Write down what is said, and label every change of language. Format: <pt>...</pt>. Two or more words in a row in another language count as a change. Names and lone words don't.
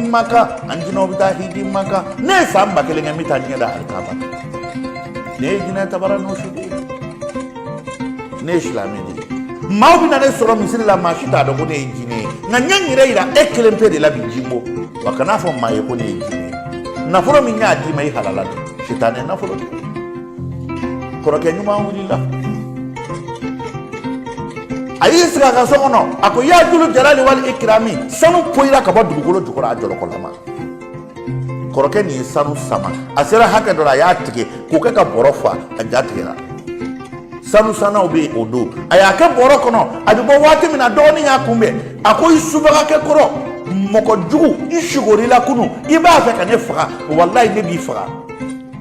<bm>Maka an jinɛw bɛ taa hiji Maka ne ye san 1000 kɛ n bɛ taa ɲɛ da alikaba ne ye jinɛ tabara n'o si de ye ne ye silamɛ de ye maaw bɛ na ne sɔrɔ misiri la maa si t'a dɔn ko ne ye jinɛ ye nka n ye n yɛrɛ yira e kelen pe de la bi jinbo wa kana fɔ maa ye ko ne ye jinɛ ye nafolo min y'a d'i ma i halala don sitanɛ nafolo de kɔrɔkɛ ɲuman wulila a y'i sigi a ka so kɔnɔ a ko</bm> <ar>يا ذو الجلال والإكرام</ar> <bm>sanu poyira ka bɔ dugukolo jukɔrɔ a jɔlɔkɔlama kɔrɔkɛ nin ye sanu sama a sera hakɛ dɔ la a y'a tigɛ k'o kɛ ka bɔrɔ fa a ja tigɛra sanu sanaw bɛ o don a y'a kɛ bɔrɔ kɔnɔ a bɛ bɔ waati min na dɔgɔnin y'a kunbɛn a ko i subagakɛ kɔrɔ mɔgɔ jugu i sugorila kunu i b'a fɛ ka ne faga walayi ne b'i faga</bm>